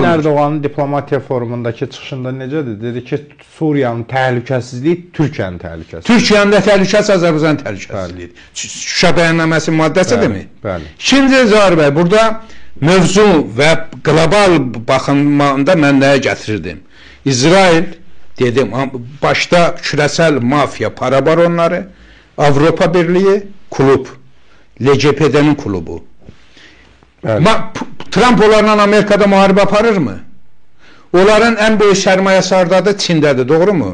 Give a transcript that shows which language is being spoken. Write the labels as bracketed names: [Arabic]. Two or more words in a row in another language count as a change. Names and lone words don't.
[Azerbaijani] Sayın Erdoğan'ın diplomatiya forumundakı çıxışında necədir? Dedi ki, Suriyanın təhlükəsizliyi Türkiyənin təhlükəsizliyi. Türkiyənin də təhlükəsi Azərbaycanın təhlükəsizliyidir. Şuşa bəyannaməsinin maddəsidirmi? Bəli. Şimdi Zahir bəy, burada mövzu və qlobal baxımında mən nəyə gətirirdim? [Turkish] İsrail dedim, başta küresel mafya, para baronları, Avrupa Birliği, kulüp, LCPD'nin klubu. Evet. Trump onlarla Amerika'da muharebe aparır mı? Onların en büyük sermayesi da Çin'dedir, doğru mu?